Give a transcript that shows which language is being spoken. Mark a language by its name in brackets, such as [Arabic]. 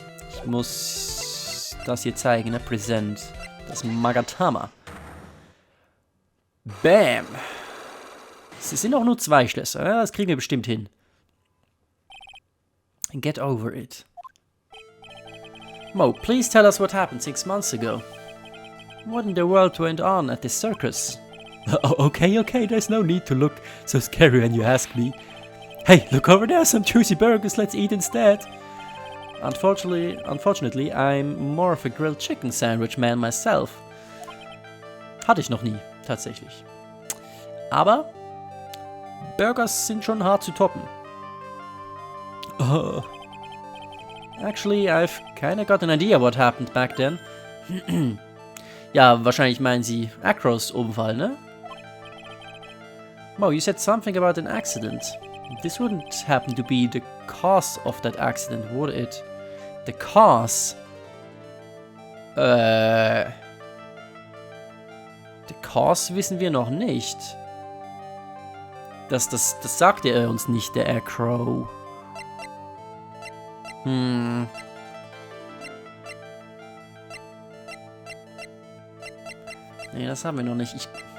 [German] Ich muss das hier zeigen, ne? Present. Das Magatama. Bam. Es sind auch nur 2 Schlösser. Ja, das kriegen wir bestimmt hin. [English] Get over it. Mo, please tell us what happened 6 months ago. What in the world went on at the circus? Okay, there's no need to look so scary when you ask me. Hey, look over there, some juicy burgers, let's eat instead. Unfortunately, I'm more of a grilled chicken sandwich man myself. [German] Hatte ich noch nie, tatsächlich. Aber Burgers sind schon hart zu toppen. [English] Actually, I've kinda got an idea what happened back then. [German] Ja, wahrscheinlich meinen Sie Acros Unfall, ne? [English] Mo, you said something about an accident. This wouldn't happen to be the cause of that accident, would it? The cause? The cause [German] wissen wir noch nicht. Das sagte er uns nicht, der Acro. Nee, das haben wir noch nicht.